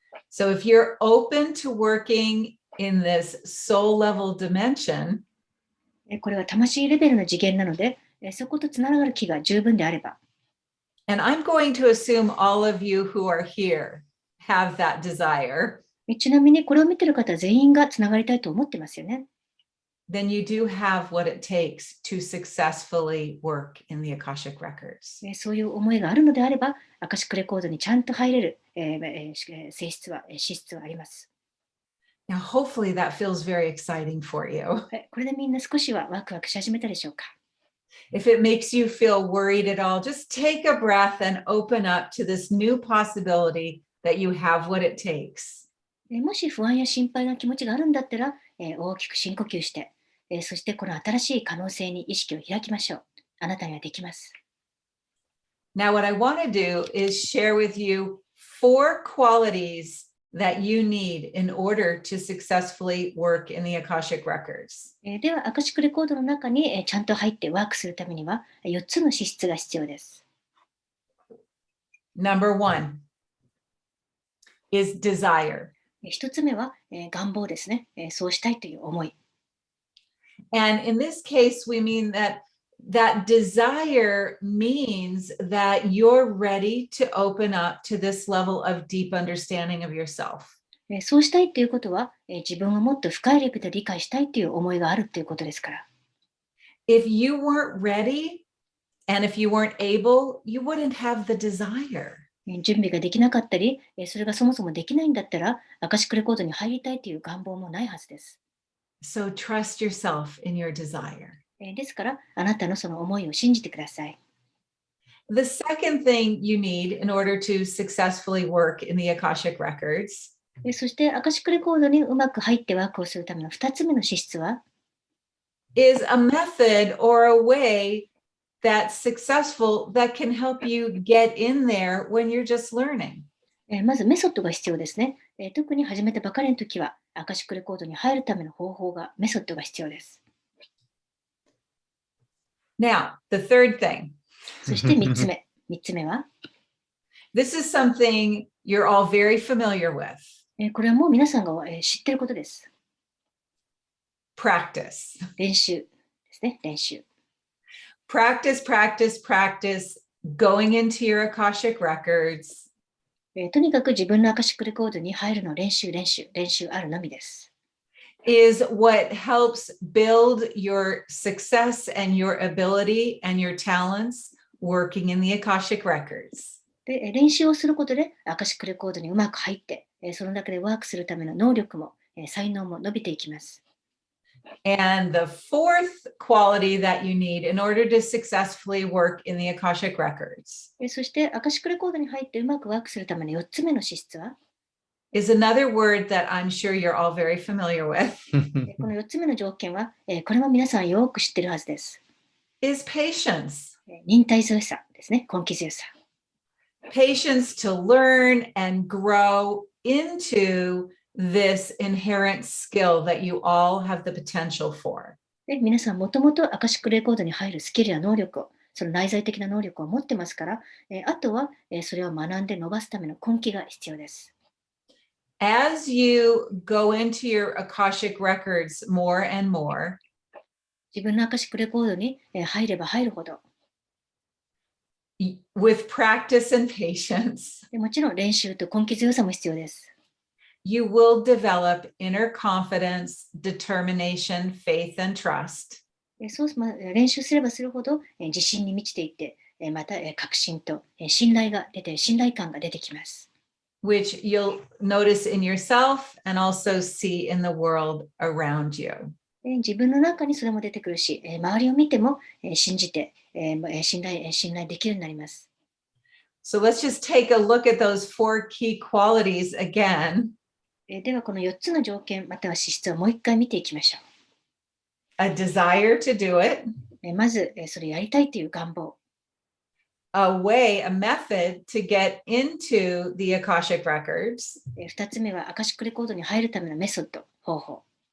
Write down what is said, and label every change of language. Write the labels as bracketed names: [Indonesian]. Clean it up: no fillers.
[English] So if you're open to working in this soul level dimension, [Japanese] これは魂レベルの次元なので、そことつながる気が十分であれば、 [English] and I'm going to assume all of you who are here have that desire, [Japanese] ちなみにこれを見ている方全員がつながりたいと思ってますよね。 [English] then you do have what it takes to successfully work in the Akashic records. [Japanese] そういう思いがあるのであれば、アカシックレコードにちゃんと入れる、資質はあります。 [English] Now, hopefully that feels very exciting for you. [Japanese] これでみんな少しはワクワクし始めたでしょうか。 [English] If it makes you feel worried at all, just take a breath and open up to this new possibility that you have what it takes. [Japanese] もし不安や心配な気持ちがあるんだったら、大きく深呼吸して、そしてこの新しい可能性に意識を開きましょう。あなたにはできます。 [English] Now, what I want to do is share with you 4 qualities that you need in order to successfully work in the Akashic records. [Japanese] では、アカシックレコードの中に、ちゃんと入ってワークするためには、4つの資質が必要です。 [English] Number 1 is desire. [Japanese] 1つ目は、願望ですね、そうしたいという思い。 [English] And in this case, we mean that desire means that you're ready to open up to this level of deep understanding of yourself. [Japanese] そうしたいということは、自分をもっと深いレベルで理解したいという思いがあるということですから。 [English] If you weren't ready and if you weren't able, you wouldn't have the desire. [Japanese] 準備ができなかったり、それがそもそもできないんだったら、アカシックレコードに入りたいという願望もないはずです。 [English] So trust yourself in your desire. [Japanese] ですから、あなたのその思いを信じてください。 [English] The second thing you need in order to successfully work in the Akashic records [Japanese] そして、アカシックレコードにうまく入ってワークをするための2つ目の資質は、 [English] is a method or a way that's successful that can help you get in there when you're just learning. [Japanese] まずメソッドが必要ですね。特に始めたばかりの時は、アカシックレコードに入るための方法が、メソッドが必要です。 [English] Now, the third thing. [Japanese] そして3つ目。3つ目は、 [English] This is something you're all very familiar with. [Japanese] これはもう皆さんが知っていることです。 [English] Practice. [Japanese] 練習ですね。練習。 [English] Practice, practice, practice, going into your Akashic records. [Japanese] とにかく自分のアカシックレコードに入るの練習あるのみです。 [English] Is what helps build your success and your ability and your talents working in the Akashic records. [Japanese] で、練習をすることでアカシックレコードにうまく入って、その中でワークするための能力も、才能も伸びていきます。 [English] And the fourth quality that you need in order to successfully work in the Akashic Records [Japanese] そしてアカシックレコードに入ってうまくワークするための4つ目の資質は、 [English] is another word that I'm sure you're all very familiar with, [Japanese] この4つ目の条件は、これも皆さんよく知ってるはずです。 [English] is patience. [Japanese] 忍耐強さですね、根気強さ。 [English] Patience to learn and grow into this inherent skill that you all have the potential for. [Japanese] で皆さんもともとアカシックレコードに入るスキルや能力を、その内在的な能力を持ってますから、あとは、それを学んで伸ばすための根気が必要です。 [English] As you go into your Akashic records more and more, [Japanese] 自分のアカシックレコードに入れば入るほど、 [English] with practice and patience, [Japanese] もちろん練習と根気強さも必要です。 [English] you will develop inner confidence, determination, faith, and trust. [Japanese] 練習すればするほど自信に満ちていって、また確信と信頼感が出てきます。 [English] Which you'll notice in yourself and also see in the world around you. [Japanese] 自分の中にそれも出てくるし、周りを見ても信じて信頼できるようになります。 [English] So let's just take a look at those four key qualities again. [Japanese] ではこの4つの条件または資質をもう一回見ていきましょ [English] A desire to do it, [Japanese] う。まずそれやりたいという願望。 [English] a way, a method to get into the Akashic records, [Japanese] 2つ目はアカシックレコードに入るためのメソッド、方法。